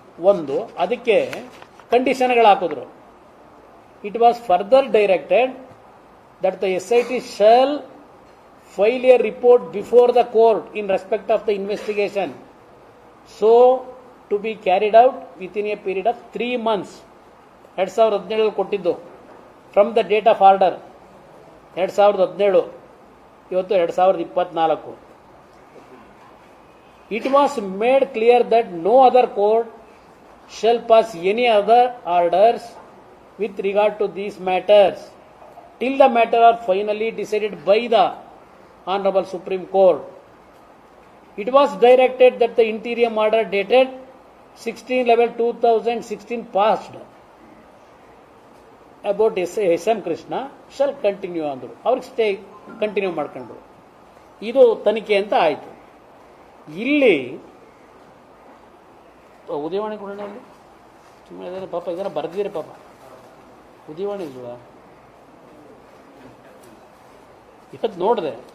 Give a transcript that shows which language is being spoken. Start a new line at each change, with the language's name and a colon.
Kannada: ಒಂದು ಅದಕ್ಕೆ ಕಂಡೀಷನ್ಗಳು ಹಾಕಿದ್ರು.
English: It was further directed that the SIT shall file a report before the court in respect of the investigation, so to be carried out within a period of 3 months. 2017 ಕೊಟ್ಟಿದ್ದು from the date of order 2017, ಇವತ್ತು 2024. It was made clear that no other court shall pass any other orders with regard to these matters till the matter are finally decided by the Honorable Supreme Court. It was directed that the interim order dated 16/11/2016 passed about SM Krishna shall continue
Kannada: ಅಂದರು. ಅವ್ರಿಗೆ stay continue ಮಾಡ್ಕೊಂಡ್ರು. ಇದು ತನಿಖೆ ಅಂತ ಆಯಿತು. ಇಲ್ಲಿ ಉದಯವಾಣಿ ಕೊಡೋಣ, ಅಲ್ಲಿ ಸುಮ್ಮನೆ ಪಾಪ ಇದನ್ನು ಬರೆದಿರಿ ಪಾಪ. ಉದಯವಾಣಿ ಇಲ್ವಾ ಇವತ್ತು ನೋಡಿದೆ.